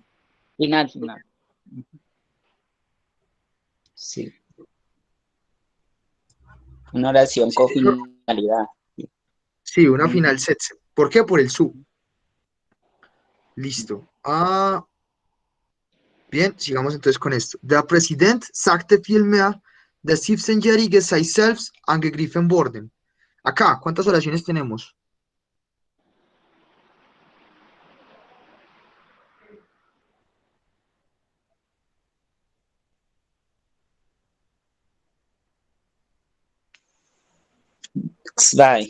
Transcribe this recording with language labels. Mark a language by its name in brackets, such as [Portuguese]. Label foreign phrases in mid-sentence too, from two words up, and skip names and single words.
[Spanish] Final. Sí. Una oración Sí, con señor. finalidad. Sí, una [German] final setze. [Spanish] ¿Por qué? Por el su. Listo. Bien, sigamos entonces con esto. [German] Der Präsident sagte vielmehr, der 17-Jährige sei selbst angegriffen worden. [Spanish] Acá, ¿cuántas oraciones tenemos? [German] Zwei.